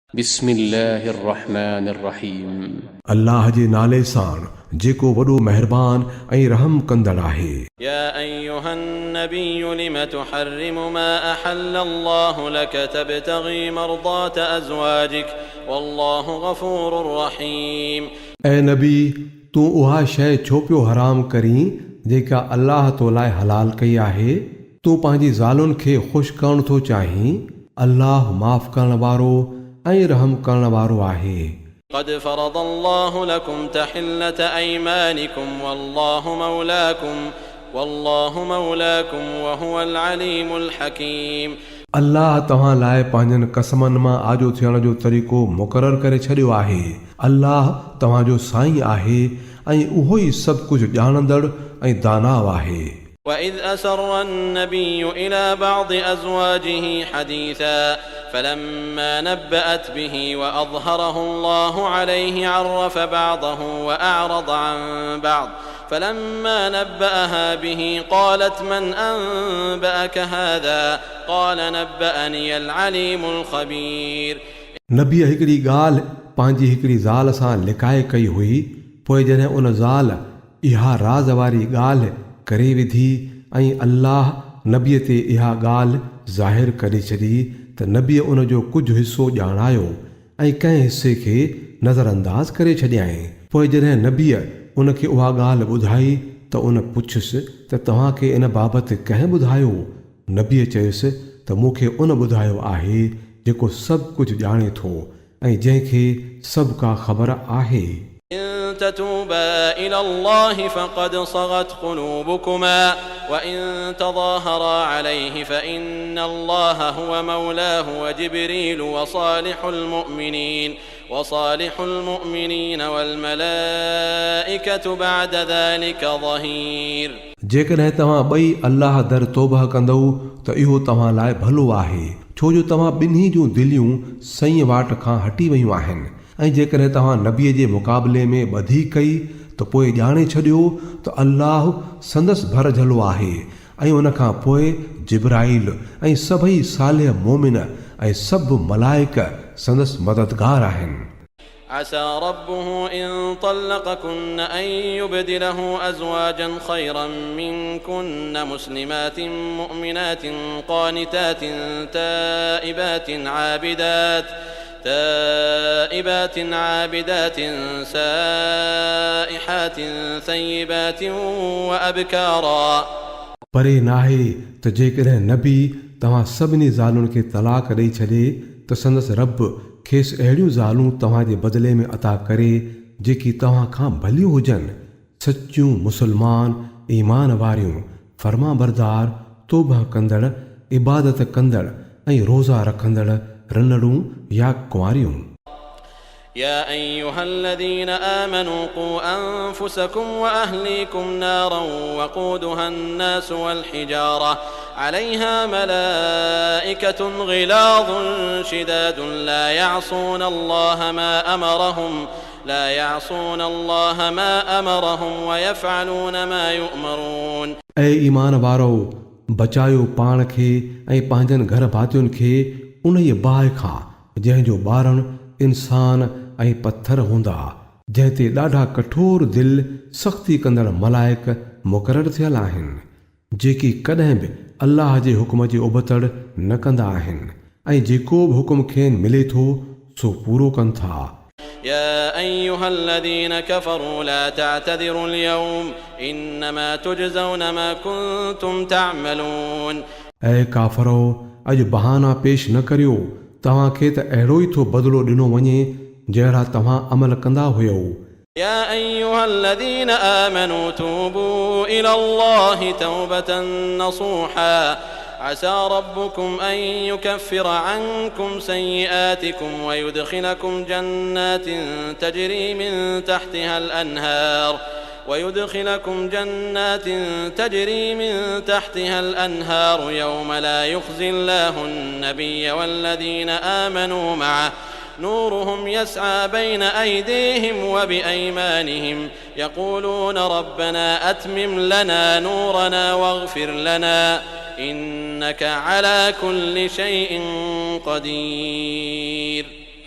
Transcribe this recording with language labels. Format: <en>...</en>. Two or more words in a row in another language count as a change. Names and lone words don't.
<ar>بسم الله الرحمن الرحيم</ar> <sd>अल्लाह जे नाले सां जेको वॾो महिरबान ऐं रहम कंदड़ आहे।</sd> <ar>يا أيها النبي لم تحرم ما أحل الله لك تبتغي مرضات أزواجك والله غفور رحيم।</ar> <sd>ऐं नबी तूं उहा शइ छो पियो हराम करीं जेका अल्लाह तो लाइ हलाल कई आहे। तूं पंहिंजी ज़ालुनि खे ख़ुशि करणु थो चाहीं। अल्लाह माफ़ करण वारो ऐं रहम करण वारो आहे।</sd> <ar>قد فرض الله لكم تحلة أيمانكم والله مولاكم وهو العليم الحكيم।</ar> <sd>अल्लाह तव्हां लाइ पंहिंजनि कसमनि मां आजो थियण जो तरीक़ो मुक़ररु करे छॾियो आहे। अल्लाह तव्हांजो साईं आहे ऐं उहो ई सभु कुझु ॼाणंदड़ ऐं दानाव आहे।</sd> <ar>وإذ أسر النبي إلى بعض أزواجه حديثا فلما نبأت به وأظهره الله عليه عرف بعضه وأعرض عن بعض فلما نبأها به قالت من أنبأك هذا قال نبأني العليم الخبير।</ar> <sd>नबी हिकिड़ी ॻाल्हि पंहिंजी हिकिड़ी ज़ाल सां लिकाए कई हुई। पोइ जॾहिं उन ज़ाल इहा राज़ वारी ॻाल्हि करे विधी ऐं अल्लाह नबीअ ते इहा ॻाल्हि ज़ाहिर करे छॾी त नबीअ उन जो कुझु हिसो ॼाणायो ऐं कंहिं हिसे खे नज़रअंदाज़ करे छॾियईं। पोइ जॾहिं नबीअ उन खे उहा ॻाल्हि ॿुधाई त उन पुछियुसि त तव्हांखे इन बाबति कंहिं ॿुधायो। नबीअ चयुसि त मूंखे उन ॿुधायो आहे जेको सभु कुझु ॼाणे थो ऐं जंहिंखे सभु का ख़बर आहे।</sd> <ar>إن تتوبا إلى الله فقد صغت قلوبكما وإن تظاهرا عليه فإن الله هو مولاه وجبريل وصالح المؤمنين والملائكة بعد ذلك ظهير।</ar> <sd>जेकॾहिं तव्हां ॿई अल्लाह दर तौबह कंदव त इहो तव्हां लाइ भलो आहे, छो जो तव्हां ॿिन्ही जूं दिलियूं सही वाट खां हटी वयूं आहिनि। ऐं जेकॾहिं तव्हां नबीअ जे मुक़ाबले में ॿधी कई त पोइ ॼाणे छॾियो त अल्लाह संदसि भर झलो आहे ऐं उन खां पोइ जिब्राइल ऐं सभई सालिह मोमिन ऐं सभु मलाइक संदसि मददगार आहिनि।</sd> <ar>عسى ربه إن طلقكن أن يبدله أزواجا خيرا منكن مسلمات مؤمنات قانتات تائبات عابدات سائحات ثيبات وأبكارا।</ar> <sd>परे नाहे त जेकॾहिं नबी तव्हां सभिनी ज़ालुनि खे तलाक ॾेई छॾे त संदसि रब खेसि अहिड़ियूं ज़ालूं तव्हांजे बदिले में अता करे जेकी तव्हां खां भलियूं हुजनि, सचियूं मुसलमान ईमान वारियूं फर्मा बरदार तौबह कंदड़ इबादत कंदड़ ऐं रोज़ा रखंदड़ रनड़ूं या कुंवारियूं।</sd> <ar>يا أيها الذين آمنوا قوا أنفسكم وأهليكم نارا وقودها الناس والحجارة عليها ملائكة غلاظ شداد لا يعصون الله ما أمرهم ويفعلون ما يؤمرون۔</ar> <sd>ऐं ईमान वारो बचायो पाण खे ऐं पंहिंजनि घर भातियुनि खे उन ई बाहि खां जंहिंजो ॿारणु इंसान ऐं पत्थर हूंदा, जंहिं ते ॾाढा कठोर दिल सख़्ती कंदड़ मलाइक मुक़ररु थियल आहिनि जेकी कॾहिं बि अल्लाह जे हुकुम जे उबतड़ न कंदा आहिनि ऐं जेको बि हुकुम खेनि मिले थो सो पूरो कनि था।</sd> <ar>يا أيها الذين كفروا لا تعتذروا اليوم إنما تجزون ما كنتم تعملون।</ar> <sd>ऐं काफ़रो अॼु बहाना पेश न करियो, तव्हांखे त अहिड़ो ई थो बदिलो ॾिनो वञे जहिड़ा तव्हां अमल कंदा हुयो।</sd> <ar>يا أيها الذين آمنوا توبوا إلى الله توبة نصوحا عسى ربكم أن يكفر عنكم سيئاتكم ويدخلكم جنات تجري من تحتها الأنهار يوم لا يخزي الله النبي والذين آمنوا معه نورهم يسعى بين أيديهم وبأيمانهم يقولون ربنا أتمم لنا نورنا واغفر لنا إنك على كل شيء قدير۔</ar>